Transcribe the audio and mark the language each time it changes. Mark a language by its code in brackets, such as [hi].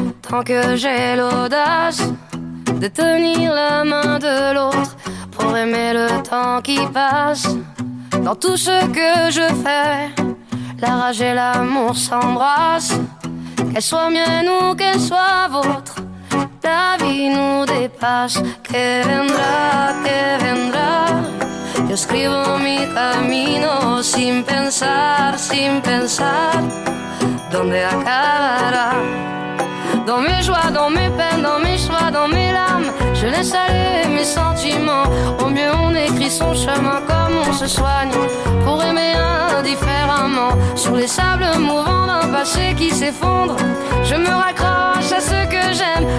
[fr] Tant que j'ai l'audace de tenir la main de l'autre pour aimer le temps qui passe. Dans tout ce que je fais, la rage et l'amour s'embrassent. Qu'elles soient miennes ou qu'elles soient vôtres, la vie nous dépasse. [es] Que vendrá, que vendrá. Yo escribo mi camino sin pensar, sin pensar. Dónde acabará. [fr] Dans mes joies, dans mes peines, dans mes choix, dans mes larmes, je laisse aller mes sentiments. Au mieux on écrit son chemin comme on se soigne pour aimer indifféremment. Sur les sables mouvants d'un passé qui s'effondre, je me raccroche à ce que j'aime.